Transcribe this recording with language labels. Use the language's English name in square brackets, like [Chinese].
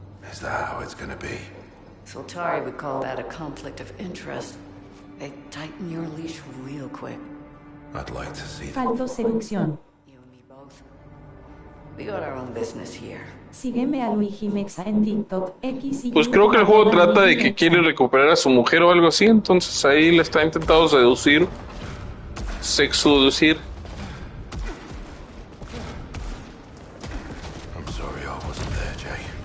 [English] Is that how it's gonna be? Soltari would call that a conflict of interest. They tighten your leash real quick. I'd like to see that. [Spanish] Falto seducción. [English] You and me both. We got our own business here. [Spanish] Sígueme a Luigi Mexa en TikTok, X y Pues creo que el juego trata de que quiere recuperar a su mujer o algo así, entonces ahí le está intentando seducir, sexuducir. [English] I'm sorry I wasn't there, Jay.